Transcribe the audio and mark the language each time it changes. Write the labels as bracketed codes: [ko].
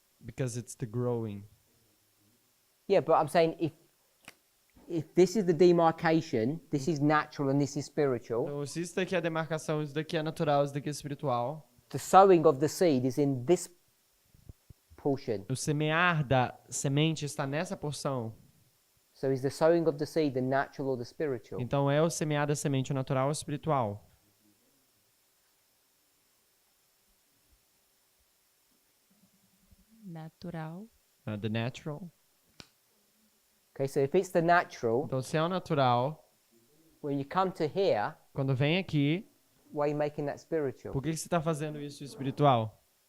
[en] Because it's the growing. Yeah, but I'm saying if this is the demarcation, this is natural and this is spiritual. [pt] Então, se isso daqui é a demarcação, isso daqui é natural, isso daqui é espiritual. [en] The sowing of the seed is in this portion. [pt] O semear da semente está nessa porção. [en] So is the sowing of the seed the natural or the spiritual? [pt] Então, é o semear da semente o natural ou espiritual? [en] Natural. The natural. Okay, so if it's the natural, [pt] Então, se é o natural, [en] when you come to here, [pt] quando vem aqui, [en] why are you making that spiritual? [pt] por que você está fazendo isso espiritual?